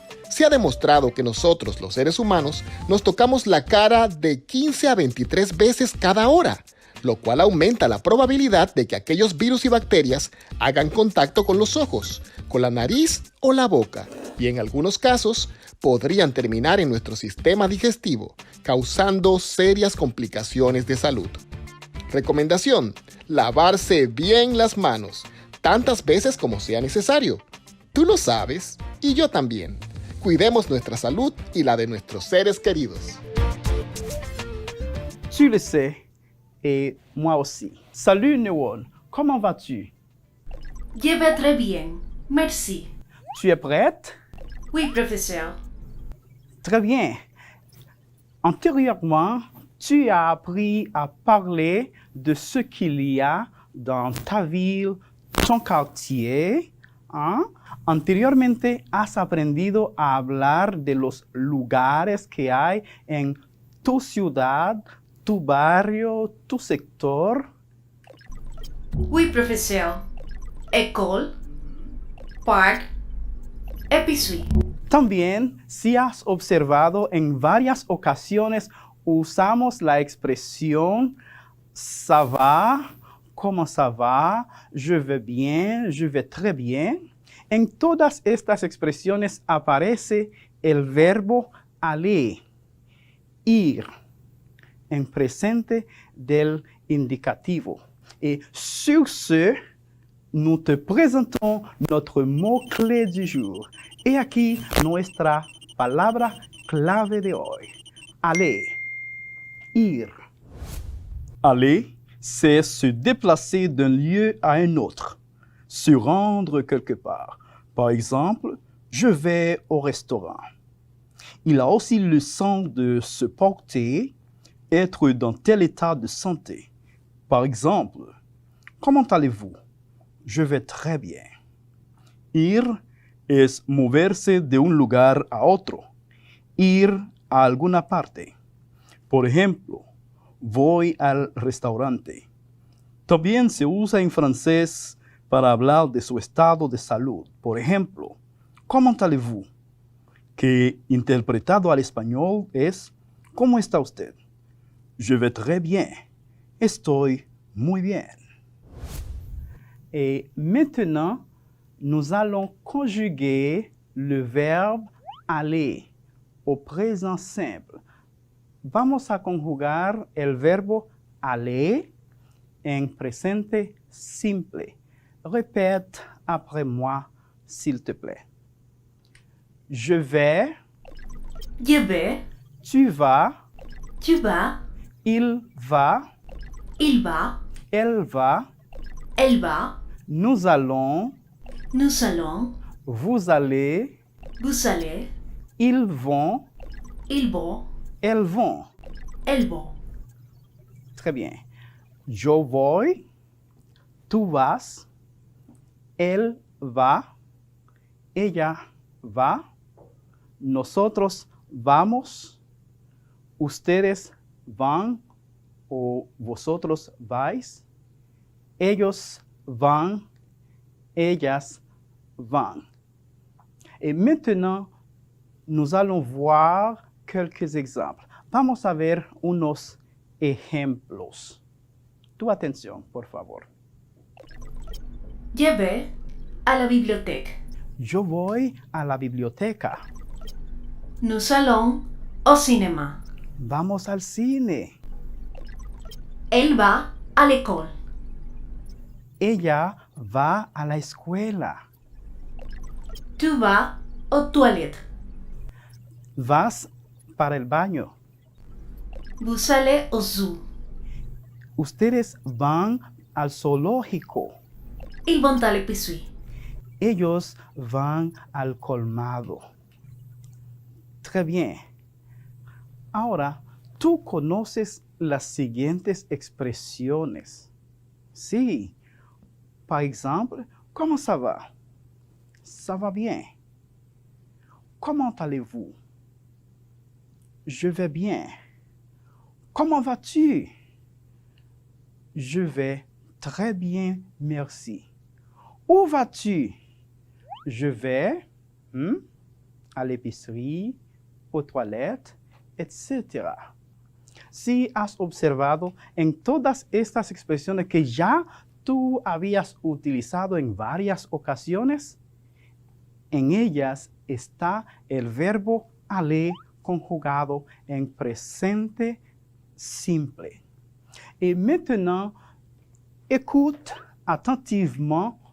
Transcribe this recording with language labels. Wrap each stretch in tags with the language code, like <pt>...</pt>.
<es>Se ha demostrado que nosotros, los seres humanos, nos tocamos la cara de 15 a 23 veces cada hora, lo cual aumenta la probabilidad de que aquellos virus y bacterias hagan contacto con los ojos, con la nariz o la boca, y en algunos casos podrían terminar en nuestro sistema digestivo, causando serias complicaciones de salud. Recomendación: lavarse bien las manos, tantas veces como sea necesario. Tú lo sabes y yo también. Cuidemos nuestra salud y la de nuestros seres queridos.</es> <fr>Tu le sais, et moi aussi. Salut Néon, comment vas-tu? Je vais très bien, merci. Tu es prête? Oui, professeur. Très bien. Antérieurement, tu as appris à parler de ce qu'il y a dans ta ville, ton quartier. ¿Ah?</fr> <es>Anteriormente has aprendido a hablar de los lugares que hay en tu ciudad, tu barrio, tu sector.</es> <fr>Oui, professeur. École, parc, épicerie.</fr> <es>También, si has observado en varias ocasiones, usamos la expresión</es> <fr>ça va, comment ça va, je vais bien, je vais très bien.</fr> <es>En todas estas expresiones aparece el verbo aller, ir, en presente del indicativo.</es> <fr>Et sur ce, nous te présentons notre mot-clé du jour. Et</fr> <es>aquí nuestra palabra clave de hoy. Aller, ir.</es> <fr>Aller, c'est se déplacer d'un lieu à un autre, se rendre quelque part. Par exemple, je vais au restaurant. Il a aussi le sens de se porter, être dans tel état de santé. Par exemple, comment allez-vous? Je vais très bien.</fr> <es>Ir es moverse de un lugar a otro, ir a alguna parte. Por ejemplo, voy al restaurante. También se usa en francés para hablar de su estado de salud. Por ejemplo, ¿cómo</es> <fr>allez-vous?</fr> <es>Que interpretado al español es ¿cómo está usted?</es> <fr>Je vais très bien.</fr> <es>Estoy muy bien.</es> <fr>Et maintenant, nous allons conjuguer le verbe aller au présent simple.</fr> <es>Vamos a conjugar el verbo aller en presente simple.</es> <fr>Répète après moi, s'il te plaît. Je vais. Je vais. Tu vas. Tu vas. Il va. Il va. Elle va. Elle va. Nous allons. Nous allons. Vous allez. Vous allez. Ils vont. Ils vont. Elles vont. Elles vont. Très bien.</fr> <es>Yo voy. Tú vas. Él va. Ella va. Nosotros vamos. Ustedes van o vosotros vais. Ellos van. Ellas van.</es> <fr>Et maintenant, nous allons voir quelques exemples.</fr> <es>Vamos a ver unos ejemplos. Tu atención, por favor.</es> <fr>Je vais à la bibliothèque.</fr> <es>Yo voy a la biblioteca.</es> <fr>Nous allons au cinéma.</fr> <es>Vamos al cine.</es> <fr>Elle va à l'école.</fr> <es>Ella va a la escuela.</es> <fr>Tu vas aux toilettes.</fr> <es>Vas para el baño.</es> <fr>Vous allez au zoo.</fr> <es>Ustedes van al zoológico.</es> <fr>Ils vont à l'épicerie.</fr> <es>Ellos van al colmado.</es> <fr>Très bien.</fr> <es>Ahora, tú conoces las siguientes expresiones. Sí.</es> <fr>Par exemple, comment ça va? Ça va bien. Comment allez-vous? Je vais bien. Comment vas-tu? Je vais très bien, merci. Où vas-tu? Je vais à l'épicerie, aux toilettes, etc.</fr> <es>Si has observado en todas estas expresiones que ya tú habías utilizado en varias ocasiones, en ellas está el verbo aller conjugado en presente simple.</es> <fr>Et maintenant, écoute attentivement</fr>